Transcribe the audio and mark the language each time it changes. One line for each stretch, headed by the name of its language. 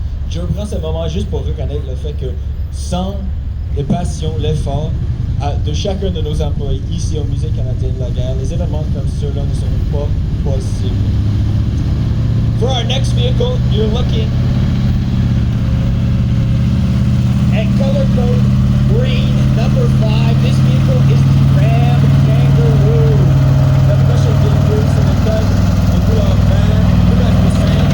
French: Je prends ce moment juste pour reconnaître le fait que sans les passions, l'effort de chacun de nos employés ici au Musée canadien de la guerre, les événements comme ceux-là ne seront pas possibles.
English: For our next vehicle, you're looking at color code green, number 5. This vehicle is the Ram Kangaroo.
French: La prochaine véhicule, c'est le code de couleur vert, numéro 5.